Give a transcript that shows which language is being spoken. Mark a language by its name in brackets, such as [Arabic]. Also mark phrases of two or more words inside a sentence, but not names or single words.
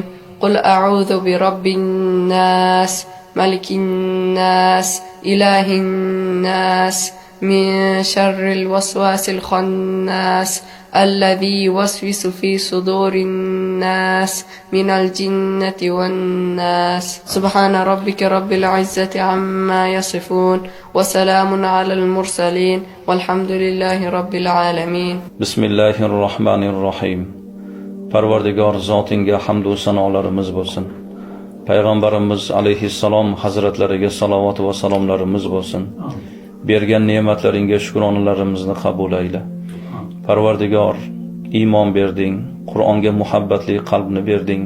[Arabic] قل أعوذ برب الناس ملك الناس إله الناس من شر الوسواس الخناس الذي يوسوس في صدور الناس من الجنة والناس. سبحان ربك رب العزة عما يصفون وسلام على المرسلين والحمد لله رب العالمين. [Uzbek] Bismillahirrohmanirrohim. Parvardigor zotingga hamd va sanolarimiz bo'lsin. Payg'ambarimiz alayhissalom hazratlariga salovat va salomlarimiz bo'lsin. Bergan ne'matlaringga shukronalarimizni qabul ayla. Parvardigor, iymon berding, Qur'onga muhabbatli qalbni berding.